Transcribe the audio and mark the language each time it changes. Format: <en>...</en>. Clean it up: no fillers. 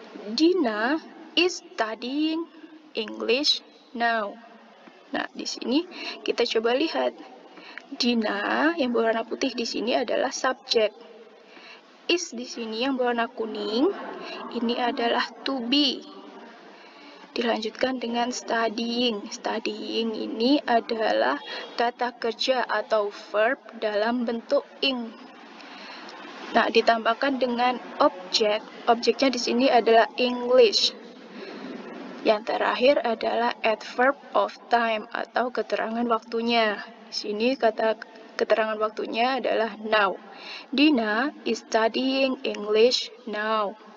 <en>Dina is studying English now.</en> <id>Nah, di sini kita coba lihat. Dina yang berwarna putih di sini adalah subjek. Is di sini yang berwarna kuning, ini adalah to be. Dilanjutkan dengan studying. Studying ini adalah kata kerja atau verb dalam bentuk ing. Nah, ditambahkan dengan objek. Objeknya di sini adalah English. Yang terakhir adalah adverb of time atau keterangan waktunya. Di sini kata keterangan waktunya adalah now.</id> <en>Dina is studying English now.</en>